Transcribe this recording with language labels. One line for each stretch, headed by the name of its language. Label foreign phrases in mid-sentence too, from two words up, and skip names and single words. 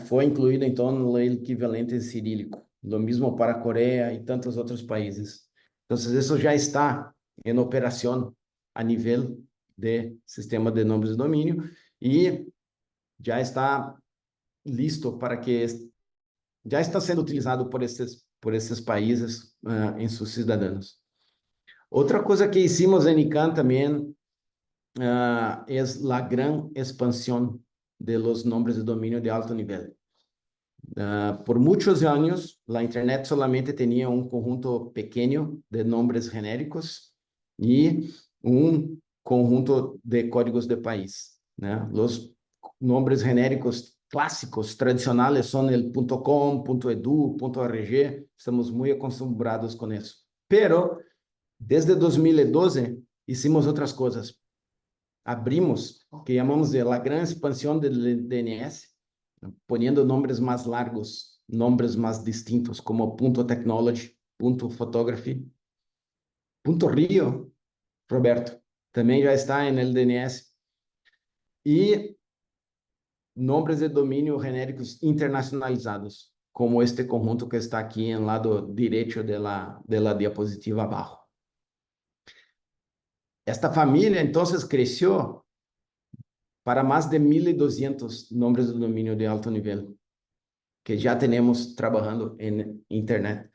Spanish: Fue incluido entonces el equivalente en cirílico. Lo mismo para Corea y tantos otros países. Entonces, eso ya está en operación a nivel de sistema de nombres de dominio y ya está listo para que ya
Portuguese: está sendo utilizado por esses países em seus cidadãos. Outra coisa que hicimos em ICANN também é a gran expansão
Spanish: de los nombres de dominio de alto
Portuguese: nível. Por muitos anos, a internet solamente tinha um conjunto pequeno de
Spanish: nombres genéricos
Portuguese: e um conjunto de códigos de país, né? Os
Spanish: nombres genéricos
Portuguese: clássicos, tradicionais, são el .com, .edu, .org. Estamos muito acostumbrados com isso.
Spanish: Pero, desde 2012, hicimos
Portuguese: outras coisas.
Spanish: Abrimos,
Portuguese: que chamamos de
Spanish: la gran
Portuguese: expansão do DNS,
Spanish: poniendo nombres más largos, nombres más distintos, como .technology, .photography, .rio, Roberto, también ya está en el DNS. Y nombres de dominio genéricos internacionalizados, como este conjunto que está aquí en el lado derecho de la diapositiva abajo. Esta familia entonces creció para más de 1.200 nombres de dominio de alto nivel que ya tenemos trabajando en Internet.